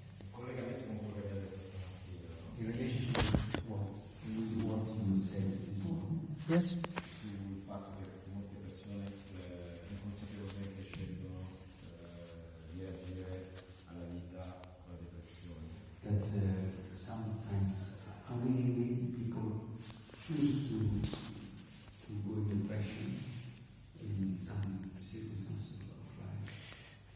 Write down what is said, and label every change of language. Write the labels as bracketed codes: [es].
[it] Collegamento con quello che abbiamo detto stamattina, no? [en] In relationship with what you said before. Yes. [it] Sul fatto che molte persone inconsapevolmente scelgono di reagire alla vita con la depressione. [en] That sometimes unwillingly people choose to go in depression in some circumstances of life.